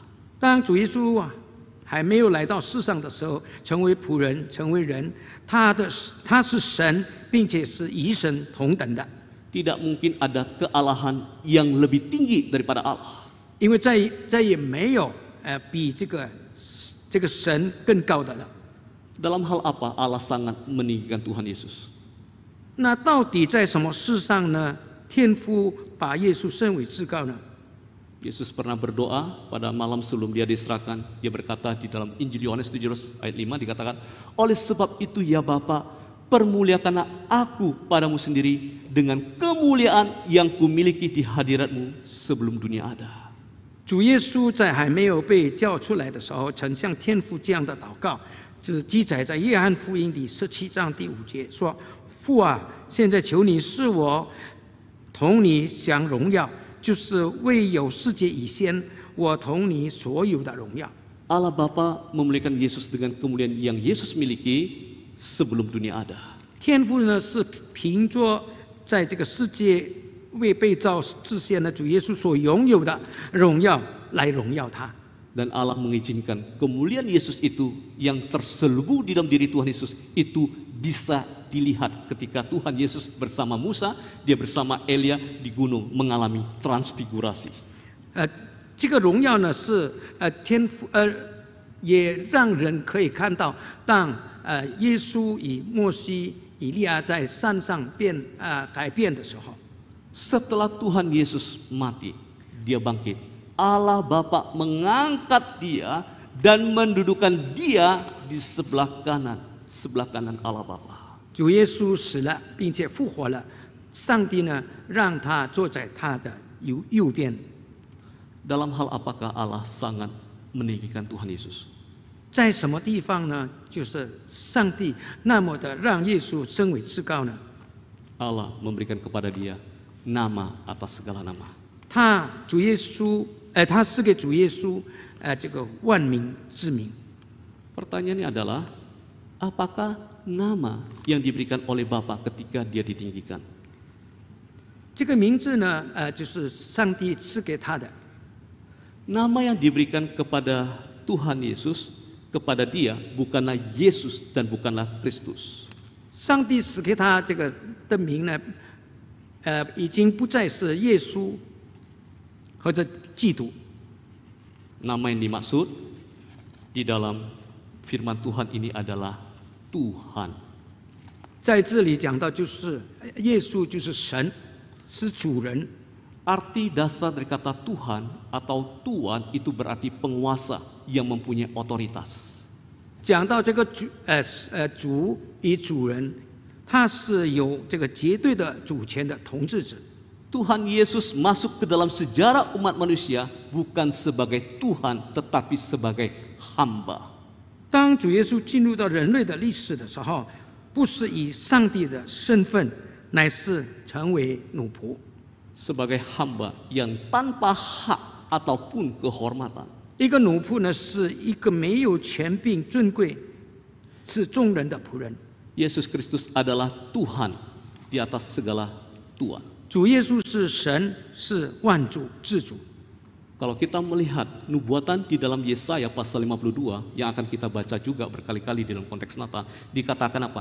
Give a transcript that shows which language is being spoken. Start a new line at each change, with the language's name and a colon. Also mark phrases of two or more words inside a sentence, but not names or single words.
Chinese: 当主耶稣还没有来到世上的时候，成为仆人，成为人，他是神，并且是与神同等的。
Indonesian: Tidak mungkin ada kealahan yang lebih tinggi daripada Allah.
Chinese: 因为再也没有比这个神更高的了。
Indonesian: Dalam hal apa Allah sangat meninggikan Tuhan Yesus?
Chinese: 那到底在什么事上呢？天父把耶稣升为至高呢？
Indonesian: Yesus pernah berdoa pada malam sebelum dia diserahkan. Dia berkata di dalam Injil Yohanes 17 ayat 5 dikatakan, oleh sebab itu ya Bapa, permuliakanlah aku padamu sendiri dengan kemuliaan yang kumiliki di hadiratmu sebelum dunia ada.
Chinese: 主耶稣在还没有被叫出来的时候，曾向天父这样的祷告： 就是记载在约翰福音第17章第5节说：“父啊，现在求你使我同你享荣耀，就是未有世界以前，我同你所有的荣耀。”
Indonesian: Allah Bapa memuliakan Yesus dengan kemuliaan yang Yesus miliki sebelum dunia ada.
Chinese: 天父呢是凭着在这个世界未被造之前的主耶稣所拥有的荣耀来荣耀他。
Indonesian: Dan Allah mengizinkan kemuliaan Yesus itu yang terselubung di dalam diri Tuhan Yesus itu bisa dilihat ketika Tuhan Yesus bersama Musa, dia bersama Elia di gunung mengalami transfigurasi.
Chinese: 这个荣耀呢是天父也让人可以看到，当耶稣与摩西、以利亚在山上改变的时候，
Indonesian: Setelah Tuhan Yesus mati, dia bangkit. Allah Bapa mengangkat dia dan mendudukan dia di sebelah kanan Allah Bapa.
Chinese: 主耶稣死了，并且复活了，上帝呢让他坐在他的右边。
Indonesian: Dalam hal apakah Allah sangat meninggikan Tuhan Yesus?
Chinese: 在什么地方呢？就是上帝那么的让耶稣升为至高呢？
Indonesian: Allah memberikan kepada dia nama atas segala nama.
Chinese: 主耶稣，他是给主耶稣，这个万民之名。
Indonesian: Pertanyaannya adalah, apakah nama yang diberikan oleh Bapa ketika dia ditinggikan?
Chinese: 这个名字呢，就是上帝赐给他的。
Indonesian: Nama yang diberikan kepada Tuhan Yesus, kepada dia bukanlah Yesus dan bukanlah Kristus.
Chinese: 上帝赐给他这个的名呢，已经不再是耶稣或者基督。
Indonesian: Nama yang dimaksud di dalam firman Tuhan ini adalah Tuhan.
Chinese: 在这里讲到，就是耶稣就是神，是主人。
Indonesian: Arti dasar dari kata Tuhan atau Tuan itu berarti penguasa yang mempunyai otoritas.
Chinese: 讲到这个主与主人，他是有这个绝对的主权的统治者。
Indonesian: Tuhan Yesus masuk ke dalam sejarah umat manusia bukan sebagai Tuhan tetapi sebagai hamba.
Chinese: 当主耶稣进入到人类的历史的时候，不是以上帝的身份，乃是成为奴仆。
Indonesian: Sebagai hamba yang tanpa hak ataupun kehormatan.
Chinese: 一个奴仆呢，是一个没有权柄、尊贵，是众人的仆人。
Indonesian: Yesus Kristus adalah Tuhan di atas segala Tuhan.
Chinese: 主耶稣是神，是万主之主。
Indonesian: Kalau kita melihat nubuatan di dalam Yesaya pasal 52 yang akan kita baca juga berkali-kali dalam konteks Natal, dikatakan apa?